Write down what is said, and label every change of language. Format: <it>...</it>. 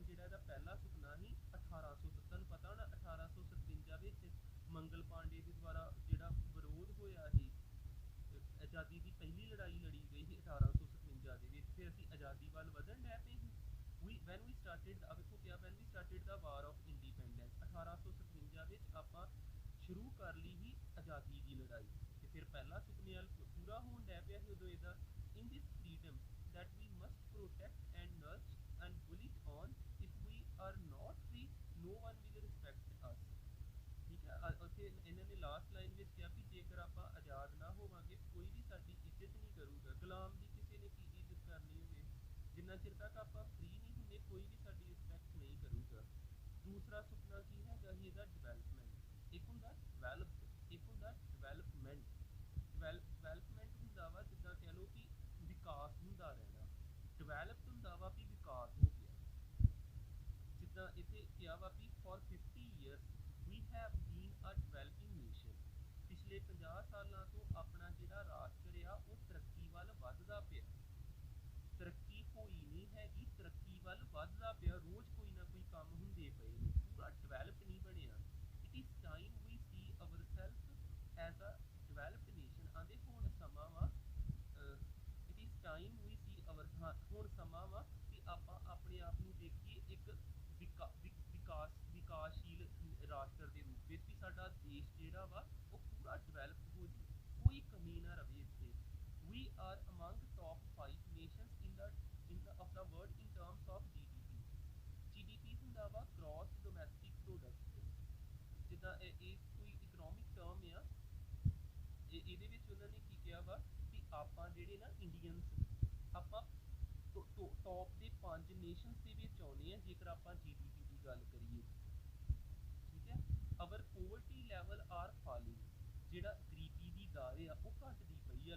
<pa>ਜਿਹੜਾ ਇਹਦਾ ਪਹਿਲਾ ਸੁਪਨਾ ਸੀ 1800, ਤੁਹਾਨੂੰ ਪਤਾ ਹੋਣਾ 1857 ਵਿੱਚ ਮੰਗਲ ਪਾਂਡੇ ਦੇ ਦੁਆਰਾ ਜਿਹੜਾ ਵਿਰੋਧ ਹੋਇਆ ਸੀ, ਆਜ਼ਾਦੀ ਦੀ ਪਹਿਲੀ ਲੜਾਈ ਲੜੀ ਗਈ ਸੀ 1857 ਦੇ ਵਿੱਚ। ਫਿਰ ਅਸੀਂ ਆਜ਼ਾਦੀ ਵੱਲ ਵਧਣ ਡੈ ਪਏ ਸੀ।</pa> <en>when we started the war of independence</en> <pa>1857 ਵਿੱਚ ਆਪਾਂ ਸ਼ੁਰੂ ਕਰ ਲਈ ਸੀ ਆਜ਼ਾਦੀ ਦੀ ਲੜਾਈ। ਤੇ ਫਿਰ ਪਹਿਲਾ ਸੁਪਨੇ ਵੱਲ ਪੂਰਾ ਹੋਣ ਡੈ ਪਿਆ ਸੀ ਉਦੋਂ ਇਹਦਾ।</pa> <en>in this freedom that we must protect and nurture and build it on, if we are not free no one will respect us।</en> <pa>ਠੀਕ ਹੈ, ਉੱਥੇ ਇਹਨਾਂ ਨੇ ਲਾਸਟ ਲਾਈਨ ਵਿੱਚ ਕਿਹਾ ਵੀ ਜੇਕਰ ਆਪਾਂ ਆਜ਼ਾਦ ਨਾ ਹੋਵਾਂਗੇ ਕੋਈ ਵੀ ਸਾਡੀ ਇੱਜ਼ਤ ਨਹੀਂ ਕਰੂਗਾ। ਗੁਲਾਮ ਦੀ ਕਿਸੇ ਨੇ ਕੀ ਇੱਜ਼ਤ ਕਰਨੀ ਹੋਵੇ? ਜਿੰਨਾ ਚਿਰ ਤੱਕ ਆਪਾਂ ਫ੍ਰੀ ਨਹੀਂ ਹੁੰਦੇ ਕੋਈ ਵੀ ਸਾਡੀ ਰਿਸਪੈਕਟ ਨਹੀਂ ਕਰੂਗਾ। ਦੂਸਰਾ ਸੁਪਨਾ ਕੀ ਹੈਗਾ ਸੀ ਇਹਦਾ? ਡਿਵੈਲਪਮੈਂਟ। ਇੱਕ ਹੁੰਦਾ ਡਿਵੈਲਪ, ਇੱਕ ਹੁੰਦਾ ਡਿਵੈਲਪਮੈਂਟ। ਡਿਵੈਲਪਮੈਂਟ ਹੁੰਦਾ ਵਾ ਜਿੱਦਾਂ ਕਹਿ ਲਓ ਕਿ ਵਿਕਾਸ ਹੁੰਦਾ ਰਹਿਣਾ। ਡਿਵੈਲਪਡ ਹੁੰਦਾ ਵਾ ਵੀ ਵਿਕਾਸ ਹੋ ਗਿਆ। ਜਿੱਦਾਂ ਇੱਥੇ ਕਿਹਾ ਵਾ ਵੀ</pa> <en>For 50 years we have been a developing nation।</en> <pa>ਪਿਛਲੇ 50 ਸਾਲਾਂ ਤੋਂ ਆਪਣਾ ਜਿਹੜਾ ਰਾਸ਼ਟਰ ਆ ਉਹ ਤਰੱਕੀ ਵੱਲ ਵੱਧਦਾ ਪਿਆ। ਤਰੱਕੀ ਹੋਈ ਨਹੀਂ ਹੈਗੀ, ਤਰੱਕੀ ਵੱਲ ਵੱਧਦਾ ਪਿਆ। ਰੋਜ਼ ਕੋਈ ਨਾ ਕੋਈ ਕੰਮ ਹੁੰਦੇ ਪਏ ਨੇ, ਪੂਰਾ ਡਿਵੈਲਪ ਨਹੀਂ ਬਣਿਆ।</pa> <en>It is time we see ourselves as a developed nation.</en> <pa>ਆਂਦੇ ਹੁਣ ਸਮਾਂ ਵਾ</pa> <en>it is time we see</en> <pa>ਹੁਣ ਸਮਾਂ ਵਾ ਕਿ ਆਪਾਂ ਆਪਣੇ ਆਪ ਨੂੰ ਦੇਖੀਏ ਇੱਕ ਵਿਕਾਸਸ਼ੀਲ ਰਾਸ਼ਟਰ ਦੇ ਰੂਪ ਵਿੱਚ, ਵੀ ਸਾਡਾ ਦੇਸ਼ ਜਿਹੜਾ ਵਾ ਉਹ ਪੂਰਾ ਡਿਵੈਲਪ ਹੋ ਜੇ, ਕੋਈ ਕਮੀ ਨਾ ਰਵੇ ਇੱਥੇ।</pa> <en>We are among top 5 nations of the world in terms of GDP। GDP ਹੁੰਦਾ ਵਾ gross domestic product।</en> <pa>ਜਿੱਦਾਂ ਇਹ ਕੋਈ ਇਕਨੋਮਿਕ ਟਰਮ ਆ, ਇਹਦੇ ਵਿੱਚ ਉਹਨਾਂ ਨੇ ਕੀ ਕਿਹਾ ਵਾ ਵੀ ਆਪਾਂ ਜਿਹੜੇ ਨਾ ਇੰਡੀਅਨਸ ਆਪਾਂ ਟੌਪ ਦੇ 5 ਨੇਸ਼ਨਸ ਦੇ ਵਿੱਚ ਆਉਂਦੇ ਆ ਜੇਕਰ ਆਪਾਂ GDP ਦੀ ਗੱਲ ਕਰੀਏ। ਠੀਕ ਹੈ,</pa> <en>Our poverty level are falling.</en> <pa>ਜਿਹੜਾ ਗਰੀਬੀ ਦੀ ਦਰ ਆ ਉਹ ਘਟਦੀ ਪਈ ਆ।</pa>